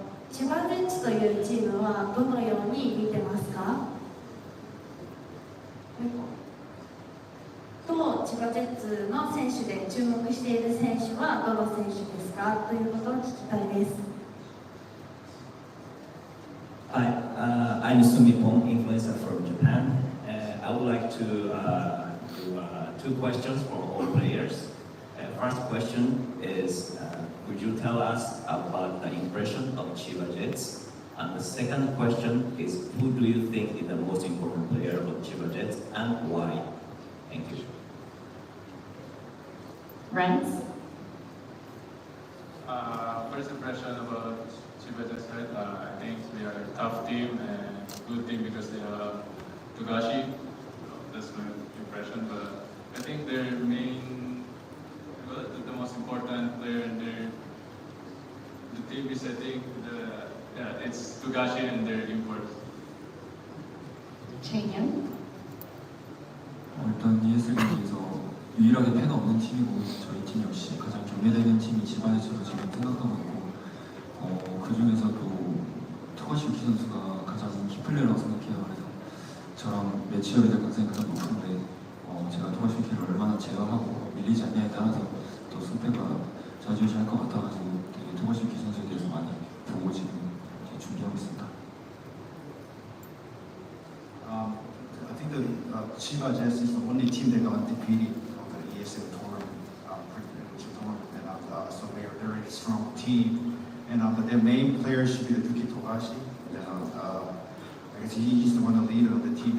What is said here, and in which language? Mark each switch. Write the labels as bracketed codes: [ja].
[ja] 千葉ジェッツというチームはどのように見てますか？と千葉ジェッツの選手で注目している選手はどの選手ですかということを聞きたいです。 [en] Hi, I'm Sumipong, influencer from Japan. I would like to do 2 questions for all players. First question is, could you tell us about the impression of Chiba Jets? And the second question is, who do you think is the most important player of Chiba Jets and why? Thank you. Renz? First impression about Chiba Jets, I think we are a tough team and good team because they have Togashi. That's my impression, but I think their main, the most important player in the team is, I think, it's Togashi and their imports. Chang-yeon? [ko] 일단 ESL 경기에서 유일하게 패가 없는 팀이고 저희 팀 역시 가장 경계되는 팀이 지바이처럼 지금 생각하고 있고 그 중에서도 토가시 유키 선수가 가장 키플레이어라고 생각해요. 그래서 저랑 매치업이 될 가능성이 가장 높은데 제가 토가시 유키를 얼마나 제어하고 밀리지 않냐에 따라서 또 승패가 좌지우지할 것 같아가지고 되게 토가시 유키 선수에 대해서 많이 보고 지금 준비하고 있습니다. [en] I think the Chiba Jets is the only team that got undefeated of the EASL tournament, and so they're a very strong team. And but their main player should be the Yuki Togashi. I guess he's the one, the leader of the team.